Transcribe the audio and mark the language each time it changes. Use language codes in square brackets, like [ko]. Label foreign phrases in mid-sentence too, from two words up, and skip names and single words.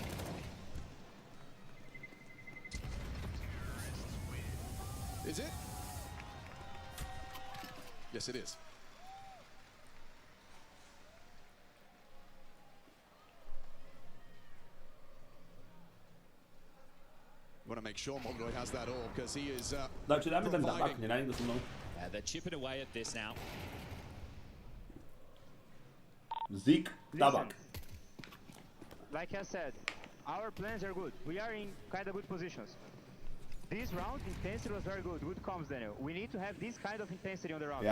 [en] Is it? Yes, it is. Want to make sure Molodoi has that orb, because he is [sk] Takže dáme ten tabak, nedá nikto so mnou. [en] They're chipping away at this now. [sk] Zik, tabak. [en] Like I said, our plans are good. We are in kind of good positions. This round, intensity was very good. Good comms, Daniel. We need to have this kind of intensity on the round.